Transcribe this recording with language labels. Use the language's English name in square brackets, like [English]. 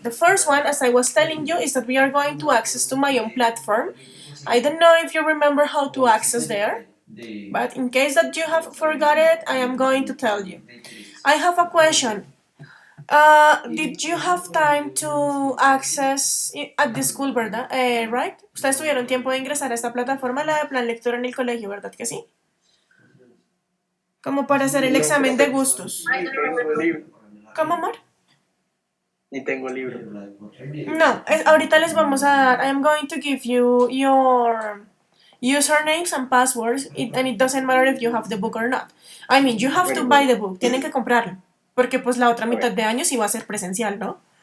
[English] The first one, as I was telling you, is that we are going to access to my own platform. I don't know if you remember how to access there, but in case that you have forgot it, I am going to tell you. I have a question. Did you have time to access at the school, verdad? Right? [Spanish] Ustedes tuvieron tiempo de ingresar a esta plataforma, la de plan lectura en el colegio, ¿verdad que sí? Como para hacer el examen de gustos. Ni tengo libro. ¿Cómo, amor? Ni tengo libro. No, ahorita les vamos a dar. [English] I am going to give you your usernames and passwords, and it doesn't matter if you have the book or not. [Spanish] I mean, you have to buy the book, tienen que comprarlo, porque pues la otra mitad de año sí va a ser presencial, ¿no?